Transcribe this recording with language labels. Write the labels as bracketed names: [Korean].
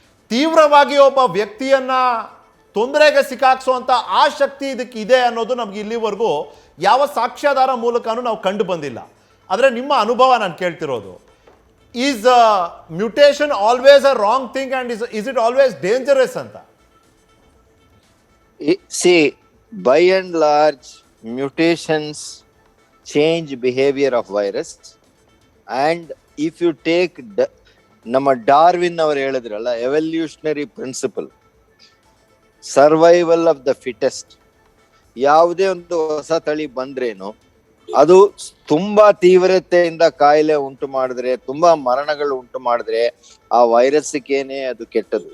[Kannada] ತೀವ್ರವಾಗಿ ಒಬ್ಬ ವ್ಯಕ್ತಿಯನ್ನ ತೊಂದರೆಗೆ ಸಿಕ್ಕಾಕ್ಸುವಂತ ಆ ಶಕ್ತಿ ಇದಕ್ಕೆ ಇದೆ ಅನ್ನೋದು ನಮ್ಗೆ ಇಲ್ಲಿವರೆಗೂ ಯಾವ ಸಾಕ್ಷ್ಯಾಧಾರ ಮೂಲಕನೂ ನಾವು ಕಂಡು ಬಂದಿಲ್ಲ. ಆದರೆ ನಿಮ್ಮ ಅನುಭವ ನಾನು ಕೇಳ್ತಿರೋದು, [English] is mutation always a wrong thing and is it always dangerous [Kannada] ಅಂತ? [English] See, by and large, mutations change behavior of virus. And if you take [Kannada] ನಮ್ಮ ಡಾರ್ವಿನ್ ಅವರು ಹೇಳಿದ್ರಲ್ಲ, [English] Evolutionary principle, survival of the fittest. [Kannada] ಯಾವುದೇ ಒಂದು ಹೊಸ ತಳಿ ಬಂದ್ರೇನು ಅದು ತುಂಬಾ ತೀವ್ರತೆಯಿಂದ ಕಾಯಿಲೆ ಉಂಟು ಮಾಡಿದ್ರೆ, ತುಂಬಾ ಮರಣಗಳು ಉಂಟು ಮಾಡಿದ್ರೆ ಆ ವೈರಸ್ಗೇನೆ ಅದು ಕೆಟ್ಟದು.